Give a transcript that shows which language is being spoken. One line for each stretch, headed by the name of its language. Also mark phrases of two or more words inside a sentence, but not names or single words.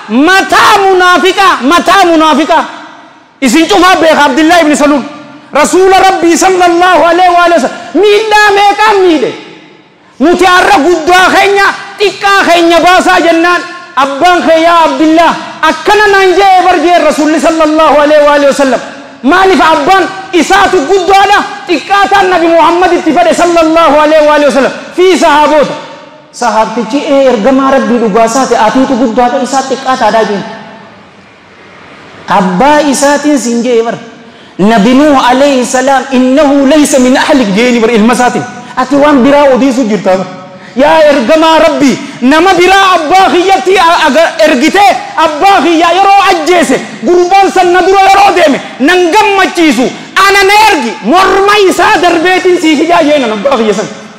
Oromo: mataa munaafiqa isin cufaa beeka Abdillahi ibni Salul rasuula rabbii
Arabic: صلى الله عليه وسلم
Oromo: miidhaa meeqaan miidhe nuti har'a guddaa keenya xiqqaa keenya baasaa jennaan abbaan kiyyaa Abdillah akkana naan jee barjee rasuulli
Arabic: صلى الله عليه وسلم
Oromo: maaliif abbaan isaatu guddaadha xiqqaataan nabi Muhammad itti fedhe
Arabic: صلى الله عليه وسلم
Oromo: fi sahaabota sahaabtichi ergamaa rabbii dhugaasaate atiitu guddaadha isaa xiqqaataadhaa jeen abbaa isaatiin siin jee bar nabi Nuh
Arabic: عليه السلام إنه ليس من أهلك
Oromo: jeeni bar ilmasaatiin ati waan biraa odiisu jirta yaa ergamaa rabbii nama biraa abbaa kiyyatti ergite abbaa kiyya yeroo ajjeese gurbaan sanna dura yeroo deeme nan gammachiisu ana na ergi morma isaa darbeetiin sii hijaa jeenan abbaa kiyya san